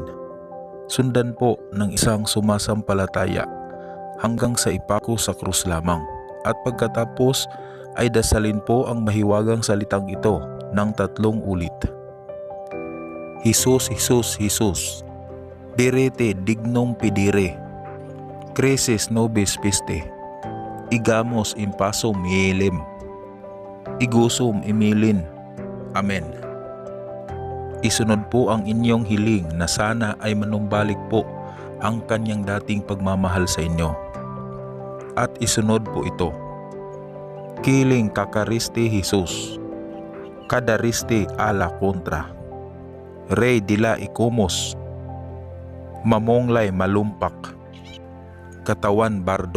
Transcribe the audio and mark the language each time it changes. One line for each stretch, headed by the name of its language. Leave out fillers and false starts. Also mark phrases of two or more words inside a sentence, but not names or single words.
Filipino: Sundan po ng isang sumasampalataya hanggang sa ipako sa krus lamang. At pagkatapos ay dasalin po ang mahiwagang salitang ito ng 3 ulit.
Latin: Jesus, Jesus, Jesus, direte dignum pidire, cresis nobis piste, igamos impasum mielem, igusum emilin. Amen.
Filipino: Isunod po ang inyong hiling na sana ay manumbalik po ang kanyang dating pagmamahal sa inyo. At isunod po ito.
Latin: Kiling kakariste Jesus, kadariste ala kontra, rey dila ikumos, mamonglay malumpak, katawan bardo.